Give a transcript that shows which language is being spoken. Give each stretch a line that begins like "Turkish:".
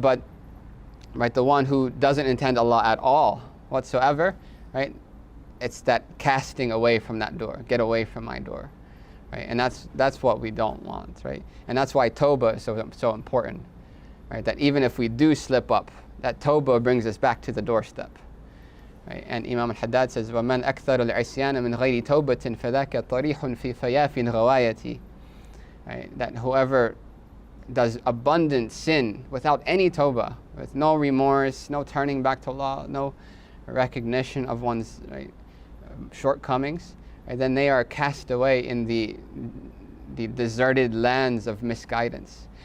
English: But the one who doesn't intend Allah at all whatsoever, right? It's that casting away from that door. Get away from my door. Right? And that's what we don't want, right? And that's why Tawbah is so important, right? That even if we do slip up, that Tawbah brings us back to the doorstep, right? And Imam al-Haddad says,
Arabic: وَمَنْ أَكْثَرُ الْعِسْيَانَ مِنْ غَيْرِ تَوْبَةٍ فَذَاكَ طَرِيحٌ فِي فَيَافٍ غَوَايَتِ.
English: Right? That whoever does abundant sin without any Tawbah, with no remorse, no turning back to Allah, no recognition of one's shortcomings, right, then they are cast away in the deserted lands of misguidance.